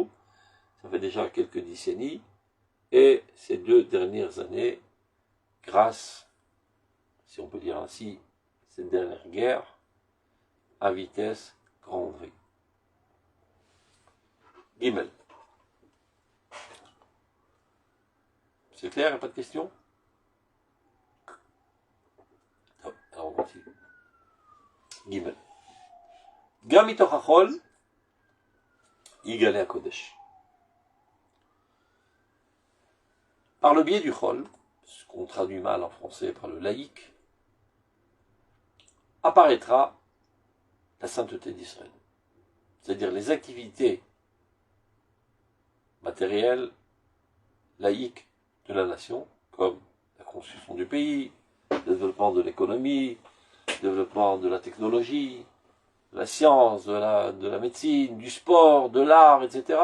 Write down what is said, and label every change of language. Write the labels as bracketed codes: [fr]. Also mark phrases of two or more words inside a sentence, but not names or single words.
[fr] Ça fait déjà quelques décennies, et ces 2 dernières années, grâce, si on peut dire ainsi, cette dernière guerre, à vitesse grand V. Gimel. C'est clair, il n'y a pas de questions? Alors on continue. Gimel. [he] גם מתוך החול, יתגלה הקודש. [fr] Par le biais du chol, ce qu'on traduit mal en français par le laïc, apparaîtra la sainteté d'Israël. C'est-à-dire les activités matérielles, laïques de la nation, comme la construction du pays, le développement de l'économie, le développement de la technologie, de la science, de la médecine, du sport, de l'art, etc.